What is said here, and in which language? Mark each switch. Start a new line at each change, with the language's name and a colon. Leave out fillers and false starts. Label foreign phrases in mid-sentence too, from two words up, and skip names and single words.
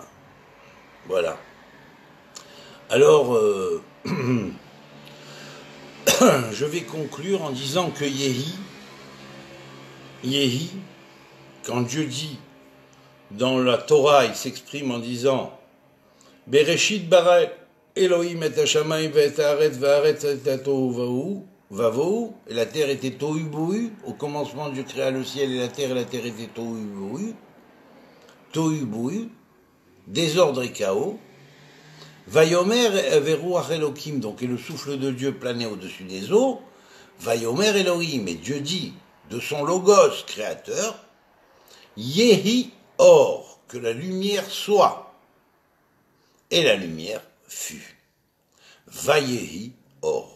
French: Voilà. Alors, je vais conclure en disant que Yehi, quand Dieu dit dans la Torah, il s'exprime en disant
Hebrew: בראשית ברא אלהים את השמים ואת הארץ והארץ את תהו ובהו,
French: et la terre était tohu bohu. Au commencement, Dieu créa le ciel et la terre était tohu bohu. désordre et chaos.
Hebrew: ויאמר ורוח אלהים,
French: donc et le souffle de Dieu planait au-dessus des eaux.
Hebrew: ויאמר אלהים,
French: et Dieu dit de son logos créateur,
Hebrew: יהי אור,
French: que la lumière soit. Et la lumière fut.
Hebrew: ויהי אור.